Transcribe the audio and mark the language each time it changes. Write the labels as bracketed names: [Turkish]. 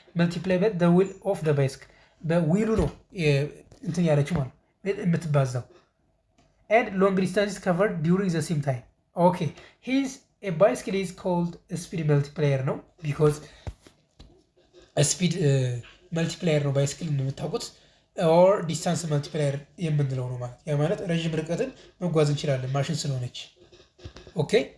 [English] መልቲፕላይ ባይ ዘ ዊል ኦፍ ዘ ባይስክል። [Amharic] በዊሉ ነው እንትን ያለችው ማለት የምትባዛው። [English] and long distances covered during the same time. Okay, a bicycle is called a speed multiplier ነው because ስፒድ መልቲፕላየር ነው ባይስክል እንደምታውቁት ኦር ዲስታንስ መልቲፕላየር የምንለው ነው [Amharic] ማለት ያ ማለት ረጅም ርቀትን መጓዝ እንችላለን ማሽን ስለሆነች። [English] ኦኬ